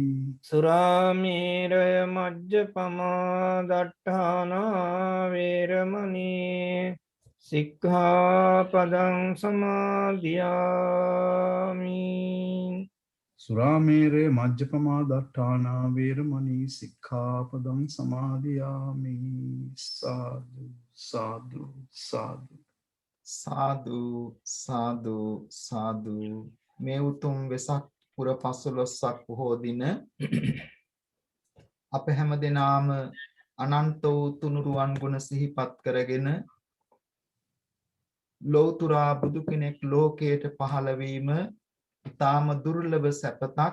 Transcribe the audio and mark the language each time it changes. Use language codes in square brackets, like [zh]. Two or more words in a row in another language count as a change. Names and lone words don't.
[pi] සුරාමේරය මජ්ජපමා දට්ඨානා වේරමණී සික්ඛාපදං සමාදියාමි. Suramere majjapama dattana veramani sikkhapadam samadhiyami. Sadhu, sadhu, sadhu. සාදු සාදු සාදු [si] මේ උතුම් වෙසක් පුර 15ක් බොහෝ දින අප හැම දිනාම අනන්ත වූ තුනුරුවන් ගුණ සිහිපත් කරගෙන ලෞතුරා බුදු කෙනෙක් ලෝකයට පහළ වීම ඊටාම දුර්ලභ සැපතක්.